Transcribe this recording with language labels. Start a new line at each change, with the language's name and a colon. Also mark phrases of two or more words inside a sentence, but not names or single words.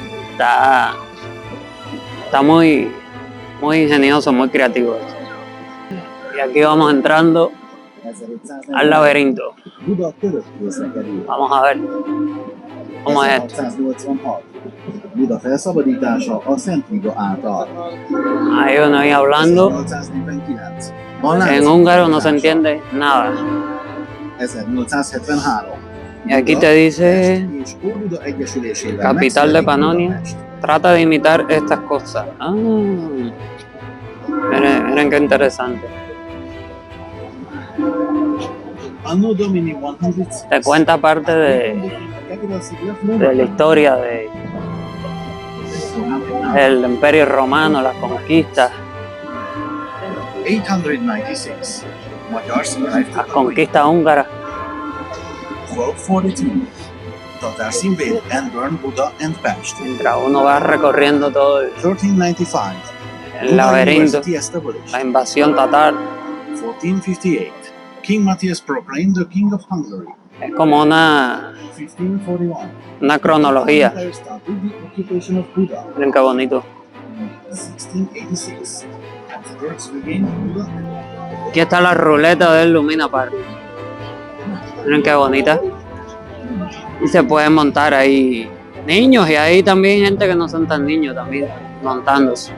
Spanish: Está muy ingenioso, muy creativo. Y aquí vamos entrando al laberinto. Vamos a ver cómo es esto. 1886.
Hungarian: Buda felszabadítása a Szent Liga által.
Spanish: Hay uno ahí hablando. 1849. En húngaro no se entiende nada. 1873. Y aquí te dice
Hungarian: és Óbuda Egyesülésével
Spanish: capital de
Hungarian: megszületik Pannonia.
Spanish: Budapest. Trata de imitar estas cosas. Miren qué interesante.
Latin: Anno Domini 106.
Spanish: Te cuenta parte de la historia del Imperio Romano, las conquistas, 896.
Hungarian: Magyar színház
Spanish: las conquistas húngaras. 1242. Tatár színvéd Enbörn, Buda and Pest. Mientras uno va recorriendo todo el 1395. el laberinto,
English: University established.
Spanish: la invasión tatar. 1458.
English: King Matthias proclaimed the King of Hungary.
Spanish: Es como una 1541. cronología.
English: Empire started the occupation of Buda.
Spanish: Miren qué bonito. 1686.
English: Habsburgs regained Buda.
Spanish: Aquí está la ruleta del Lumina Park. Miren qué bonita. Y se pueden montar ahí niños y ahí también gente que no son tan niños también montándose.